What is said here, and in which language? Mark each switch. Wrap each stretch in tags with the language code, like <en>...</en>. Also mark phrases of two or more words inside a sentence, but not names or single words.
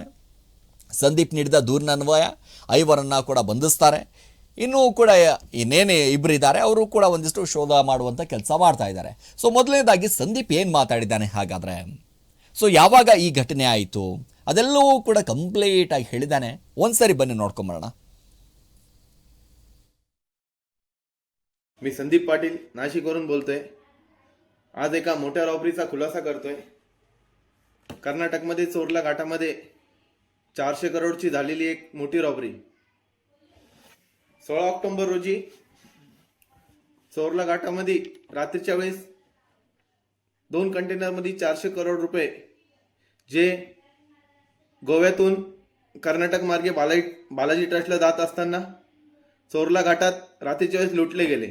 <kn>ಸಂದೀಪ್ ನೀಡಿದ ದೂರಿನನ್ವಯ 5 ಕೂಡ ಬಂಧಿಸ್ತಾರೆ. ಇನ್ನೂ ಕೂಡ ಇನ್ನೇನೇ ಇಬ್ಬರಿದ್ದಾರೆ, ಅವರು ಕೂಡ ಒಂದಿಷ್ಟು ಶೋಧ ಮಾಡುವಂಥ ಕೆಲಸ ಮಾಡ್ತಾ ಇದ್ದಾರೆ. ಸೊ ಮೊದಲನೇದಾಗಿ ಸಂದೀಪ್ ಏನು ಮಾತಾಡಿದ್ದಾನೆ ಹಾಗಾದರೆ, ಸೊ ಯಾವಾಗ ಈ ಘಟನೆ ಆಯಿತು ಅದೆಲ್ಲವೂ ಕೂಡ ಕಂಪ್ಲೀಟ್ ಆಗಿ ಹೇಳಿದ್ದಾನೆ. ಒಂದ್ಸರಿ ಬನ್ನಿ ನೋಡ್ಕೊಂಬರೋಣ.</kn> <mr>मी संदीप पाटील नाशिकवरून बोलतोय. आज एका मोठ्या रॉबरीचा खुलासा करतोय. कर्नाटकमध्ये चोरला घाटामध्ये 400 करोडची झालेली एक मोठी रॉबरी. 16 ऑक्टोबर रोजी चोरला घाटामध्ये रात्रीच्या वेळेस 2 कंटेनरमध्ये 400 करोड रुपये जे गोव्यातून कर्नाटक मार्गे बालाजी ट्रस्टला जात असताना चोरला घाटात रात्रीच्या वेळेस लुटले गेले.</mr>